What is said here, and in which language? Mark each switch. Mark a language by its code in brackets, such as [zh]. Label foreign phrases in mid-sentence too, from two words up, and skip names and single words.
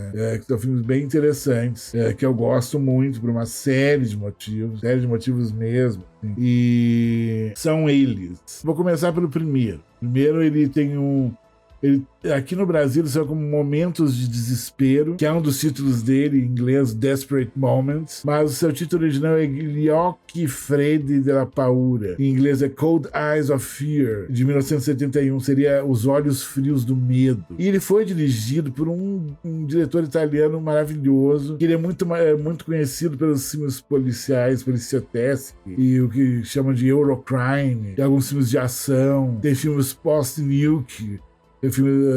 [pt] Que são filmes bem interessantes, que eu gosto muito por uma série de motivos mesmo. Assim. E são eles. Vou começar pelo primeiro. Primeiro, ele tem aqui no Brasil são como Momentos de Desespero, que é um dos títulos dele, em inglês Desperate Moments, mas o seu título original é Gli occhi freddi della paura, em inglês é Cold Eyes of Fear, de 1971, seria Os Olhos Frios do Medo. E ele foi dirigido por um diretor italiano maravilhoso, que ele é muito conhecido pelos filmes policiais, policiotesque, e o que chamam de Eurocrime, tem alguns filmes de ação, tem filmes post-nuke, tem filme